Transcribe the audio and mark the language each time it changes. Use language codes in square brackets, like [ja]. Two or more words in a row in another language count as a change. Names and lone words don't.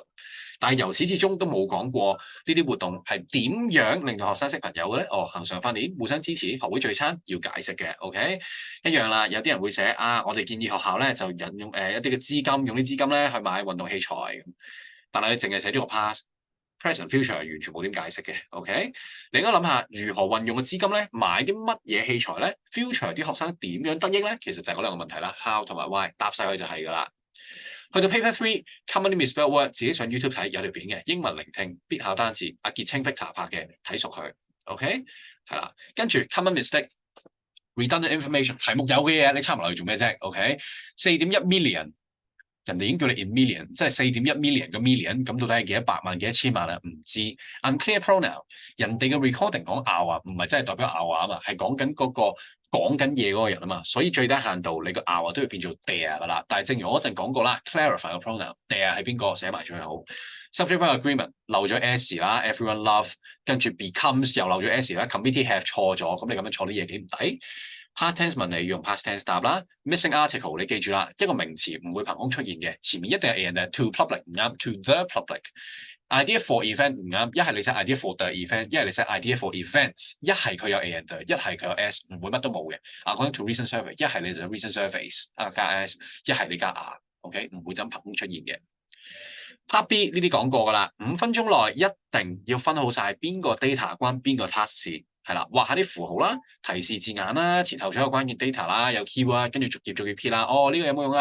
[yue] 但係由始至終都冇講過呢啲活動係點樣令到學生識朋友嘅咧？恆常訓練、互相支持、學會聚餐要解釋嘅，OK？一樣啦，有啲人會寫我哋建議學校咧就引用一啲嘅資金，用啲資金咧去買運動器材，但係佢淨係寫咗個 past。 [en] Present future [yue] 係完全冇點解釋嘅，OK？你應該諗下如何運用嘅資金咧，買啲乜嘢器材咧？Future 啲學生點樣得益咧？其實就係嗰兩個問題啦，how 同埋 why，答晒佢就係㗎啦。去到 paper 3， [en] commonly misspelled word， [yue] 自己上 YouTube 睇有條片嘅，英文聆聽必考單詞，阿傑清 Victor 拍嘅，睇熟佢 ，OK？係啦，跟住 [en] common mistake， redundant information， [yue] 題目有嘅嘢你抄埋落去做咩啫 ？OK？ 4.1 million。人哋已經叫你 [en] in million， [yue] 即係4.1 million 個 million，咁到底係幾多百萬、幾多千萬啊？唔知。 [en] unclear pronoun， [yue] 人哋嘅 recording 講hour，唔係真係代表 hour啊嘛，係講緊嗰個講緊嘢嗰個人啊嘛，所以最低限度你個 hour 都要變做 there 噶啦。但係正如我嗰陣講過啦 ，clarify 個 pronoun，there 係邊個寫埋最好。 [en] subject verb agreement [yue] 漏咗 s 啦 ， [en] everyone love， [yue] 跟住 becomes 又漏咗 s 啦 ， [en] committee have [yue] 錯咗，咁你咁樣錯啲嘢幾唔抵？ [en] Past tense [yue] 問你用 [en] past tense [yue] 答啦 ， [en] missing article [yue] 你記住啦，一個名詞唔會憑空出現嘅，前面一定係 [en] a and to public [yue] 唔啱 ， [en] to the public。 idea for event [yue] 唔啱，一係你寫 [en] idea for the event， [yue] 一係你寫 [en] idea for events， [yue] 一係佢有 [en] a and [yue] 一係佢有 s， 唔會乜都冇嘅。 [en] according to recent survey， [yue] 一係你就 [en] recent surveys [yue] 加 s， 一係你加 r，OK， 唔會就咁憑空出現嘅。Part B 呢啲講過㗎啦，5分鐘內一定要分好晒邊個 data 關邊個 task 事。係啦，畫下啲符號啦，提示字眼啦，前後左右關鍵 data 啦，有 keyword，跟住逐頁撇啦。呢個有冇用啊？